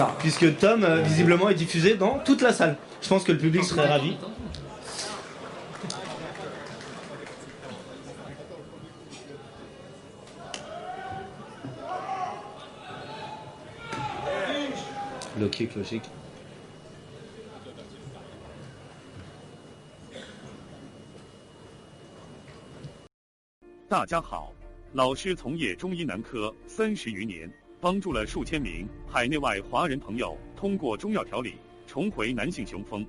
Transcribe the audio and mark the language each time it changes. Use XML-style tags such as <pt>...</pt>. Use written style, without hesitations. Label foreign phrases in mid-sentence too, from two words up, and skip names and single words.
<fr>Puisque Tom visiblement est diffusé dans toute la salle. Je pense que le public serait ravi. Logique.</fr> <zh>大家好，老师从业中医男科30余年，帮助了数千名海内外华人朋友通过中药调理重回男性雄风。</zh>